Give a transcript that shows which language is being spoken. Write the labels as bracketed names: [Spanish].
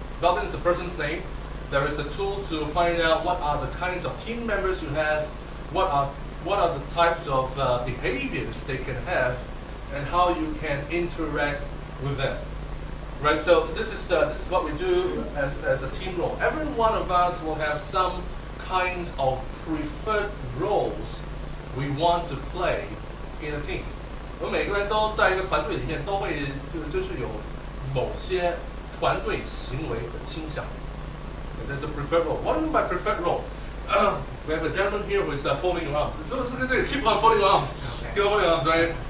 [English] Belbin is a person's name. There is a tool to find out what are the kinds of team members you have, what are the types of behaviors they can have, and how you can interact with them. Right. So this is what we do as a team role. Every one of us will have some kinds of preferred roles we want to play in a team. [Chinese] 我们每个人都在一个团队里面都会就是有某些团队行为的倾向。 [English] There's a preferred role. What do you mean by preferred role? We have a gentleman here who is folding your arms. So keep on folding your arms. Keep on folding your arms, right?